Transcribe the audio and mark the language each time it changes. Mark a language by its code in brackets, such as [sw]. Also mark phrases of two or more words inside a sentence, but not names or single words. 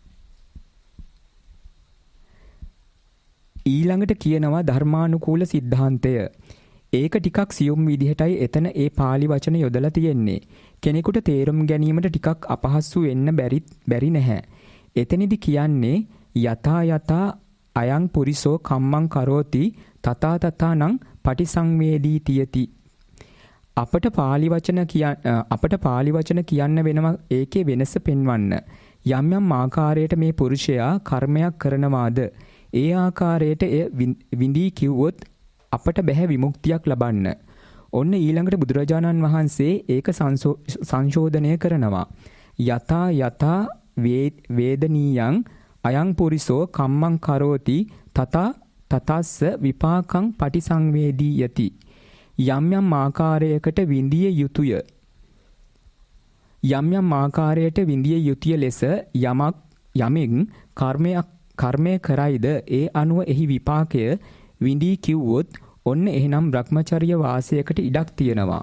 [si] ඊළඟට කියනවා ධර්මානුකූල සිද්ධාන්තය. ඒක ටිකක් සියුම් විදිහටයි එතන ඒ pāli වචන යොදලා තියෙන්නේ. කෙනෙකුට තේරුම් ගැනීමට ටිකක් අපහසු වෙන්න බැරි නැහැ. එතනදි කියන්නේ [pi] යතා අයං පුරිසෝ කම්මං කරෝති තථා තථානං පටිසංවේදී තියති. [si] අපට pāli වචන කියන්න වෙනවා ඒකේ වෙනස පෙන්වන්න. යම් ආකාරයට මේ පුරුෂයා කර්මයක් කරනවාද ඒ ආකාරයට එය විඳී කිව්වොත් අපට බැහැ විමුක්තියක් ලබන්න. ඔන්න ඊළඟට බුදුරජාණන් වහන්සේ ඒක සංශෝධනය කරනවා. [pi] යතා වේදනීයං අයං පුරිසෝ කම්මං කරෝති තතස්ස විපාකං පටිසංවේදී යති. [si] යම් ආකාරයකට විඳිය යුතුය. යම් ආකාරයට විඳිය යුතුය ලෙස යමෙක් කර්මය කරයිද ඒ අනුව එහි විපාකය විඳී කිව්වොත් ඔන්න එහෙනම් භ්‍රමචර්ය වාසයකට ඉඩක් තියෙනවා.